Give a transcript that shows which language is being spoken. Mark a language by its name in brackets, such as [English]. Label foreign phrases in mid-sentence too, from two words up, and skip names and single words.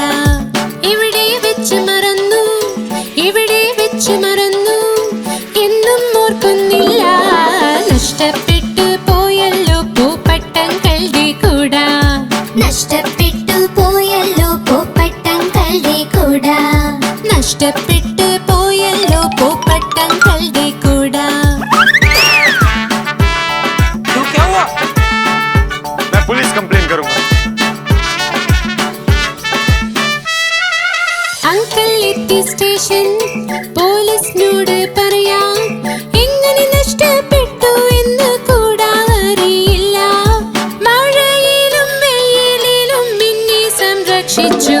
[Malayalam] ഇവിടെ വെച്ച് മറന്നു, ഇവിടെ വെച്ച് മറന്നു, എന്നും ഓർക്കുന്നില്ല. നഷ്ടപ്പെട്ടു പോയല്ലോ പൂപ്പട്ടങ്ങളുടെ കൂട. നഷ്ടപ്പെട്ടു പോയല്ലോ പൂപ്പട്ടങ്ങളുടെ കൂട. നഷ്ടപ്പെട്ടു പോയല്ലോ പൂപ്പട്ടങ്ങളുടെ കൂട. [Hindi] तू क्या हुआ? मैं [English] police complaint [Hindi] करूंगा. [Malayalam] അങ്കിൾ എത്തി സ്റ്റേഷൻ. പോലീസിനോട് പറയാം എങ്ങനെ നഷ്ടപ്പെട്ടു എന്ന് കൂടാ അറിയില്ല. മഴയിലും വെയിലിലും മിന്നെ സംരക്ഷിച്ചു.